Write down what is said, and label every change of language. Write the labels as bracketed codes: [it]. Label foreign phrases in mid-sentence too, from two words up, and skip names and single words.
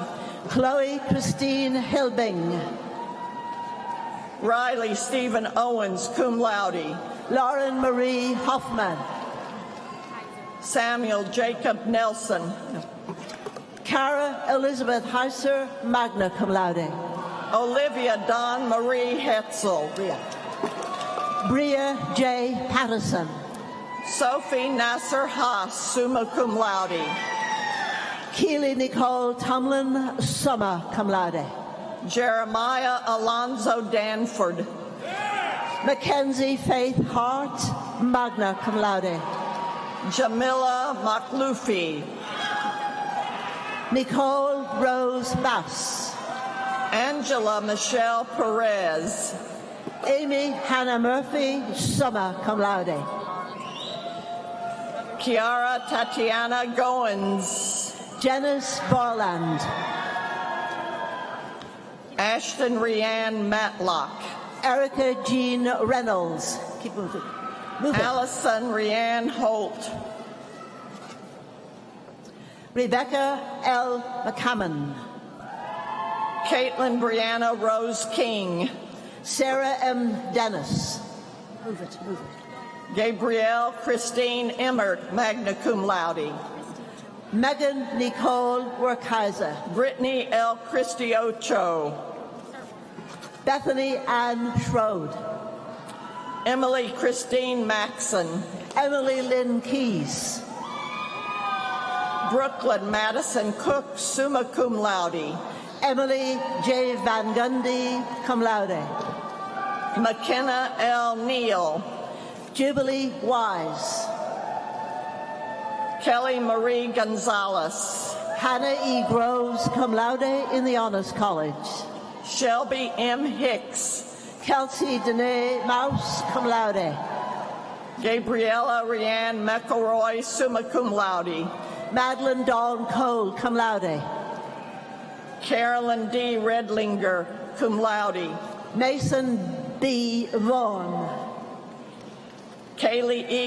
[en] Chloe Christine Hilbing. Riley Stephen Owens, [la] cum laude. [en] Lauren Marie Hoffman. Samuel Jacob Nelson. Cara Elizabeth Heiser, [la] magna cum laude. [en] Olivia Dawn Marie Hetzel. Bria J. Patterson. Sophie Nasser Haas, [la] summa cum laude. [en] Keely Nicole Tomlin, [la] summa cum laude. [en] Jeremiah Alonzo Danford. Mackenzie Faith Hart, [la] magna cum laude. [en] Jamila Maklufi. Nicole Rose Bass. Angela Michelle Perez. Amy Hannah Murphy, [la] summa cum laude. [en] Kiara Tatiana Goins. Janice Borland. Ashton Rianne Matlock. Erica Jean Reynolds. Keep moving. Allison Rianne Holt. Rebecca L. McCammon. Caitlin Brianna Rose King. Sarah M. Dennis. Move it, move it. Gabrielle Christine Emmert, [la] magna cum laude. [en] Megan Nicole Werkheiser. Brittany L. Cristiocho. Bethany Ann Schroed. Emily Christine Maxon. Emily Lynn Keys. Brooklyn Madison Cook, [la] summa cum laude. [en] Emily J. Van Gundy, [la] cum laude. [en] McKenna L. Neal. Jubilee Wise. Kelly Marie Gonzalez. Hannah E. Groves, [la] cum laude [en] in the Honors College. Shelby M. Hicks. Kelsey Danae Mouse, [la] cum laude. [en] Gabriella Rianne McElroy, [la] summa cum laude. [en] Madeline Dawn Cole, [la] cum laude. [en] Carolyn D. Redlinger, [la] cum laude. [en] Mason B. Vaughan. Kaylee E.